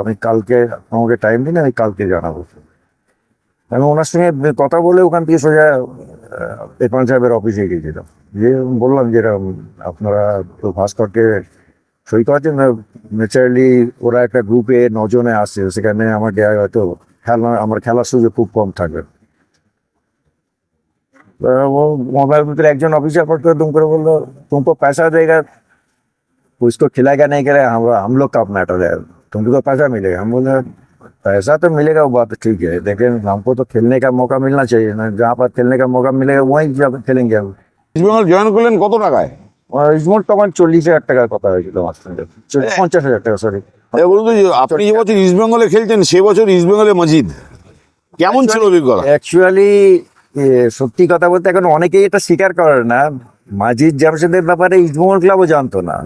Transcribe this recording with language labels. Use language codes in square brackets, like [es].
[bn] আমি কালকে, আমাকে টাইম দিন, আমি কালকে জানাবো। আমি ওনার সঙ্গে কথা বলে ওখান থেকে সোজা ইরফান সাহেবের অফিসে গিয়েছিলাম, যে বললাম যে এরকম আপনারা তো ভাস্করকে সই করাচ্ছেন, ন্যাচারালি ওরা একটা গ্রুপে 9 জনে আসছে, সেখানে আমাকে হয়তো আমার খেলার সুযোগ খুব কম থাকবে। [hi] वो मोबाइल में [bn] একজন অফিসার পর করে দুম করে বললো, [hi] तुमको पैसा देगा, उसको खिलाएगा नहीं करेगा, हम लोग का मैटर है, तुमको तो पैसा मिलेगा। हम बोले पैसा तो मिलेगा, वो बात ठीक है, लेकिन हमको तो खेलने का मौका मिलना चाहिए ना, जहाँ पर खेलने का मौका मिलेगा वहीं जब खेलेंगे हम। [bn] ইস্টবেঙ্গল জয়েন করলেন কত টাকায়? ইসমোট তখন 40,000 টাকার কথা হয়েছিল আমার সঙ্গে, 50,000 টাকা, সরি। বলুন তো, যে আপনি যে বছর ইস্টবেঙ্গলে খেলছেন সে বছর ইস্টবেঙ্গলে মজিদ কেমন ছিল অভিজ্ঞতা? অ্যাকচুয়ালি সত্যি কথা বলতে এখন অনেকেই এটা স্বীকার করে না, মাজিদ জামশেদের ব্যাপারে ইস্টবেঙ্গল ক্লাবও জানতো না।